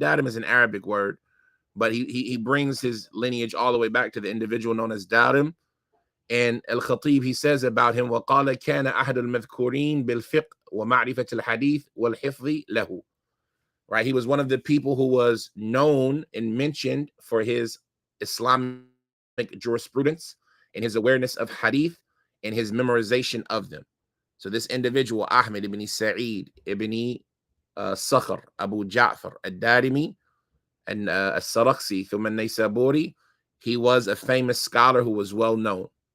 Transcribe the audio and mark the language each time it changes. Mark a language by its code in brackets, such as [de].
[en] And Dadim is an Arabic word, but he brings his lineage all the way back to the individual known as Dadim. And Al-Khatib, he says about him, [ar] وَقَالَ كَانَ أَحَدُ الْمَذْكُورِينَ بِالْفِقْهِ وَمَعْرِفَةِ الْحَدِيثِ وَالْحِفْظِ لَهُ. [en] Right, he was one of the people who was known and mentioned for his Islamic jurisprudence and his awareness of hadith and his memorization of them. So this individual, Ahmad ibn Sa'eed ibn Sakhr Abu Ja'far Ad-Darimi and As-Sarakhsi thumma Naysaburi, he was a famous scholar who was well known.